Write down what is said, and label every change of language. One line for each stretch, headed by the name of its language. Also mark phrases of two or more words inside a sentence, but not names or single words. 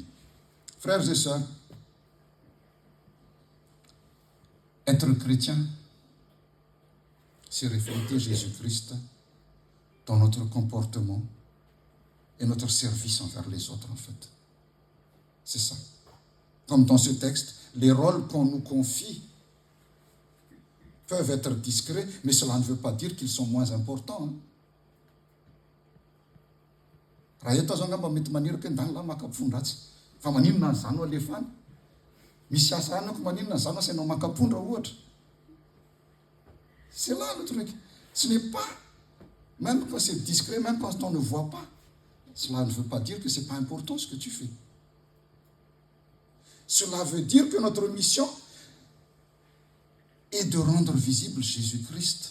French: Frères et sœurs, être chrétien, c'est refléter Jésus-Christ dans notre comportement et notre service envers les autres, en fait. C'est ça. Comme dans ce texte, les rôles qu'on nous confie peuvent être discrets, mais cela ne veut pas dire qu'ils sont moins importants.
Malagasy: Raha eto zao angamba mety manerika ndany makapondratsy fa maninona zany alefany misy asa anako maninona zany asainao makapondra ohatra.
French: C'est là le truc. Ce n'est pas, même quand c'est discret, même quand on ne voit pas, cela ne veut pas dire que ce n'est pas important ce que tu fais. Cela veut dire que notre mission est de rendre visible Jésus-Christ.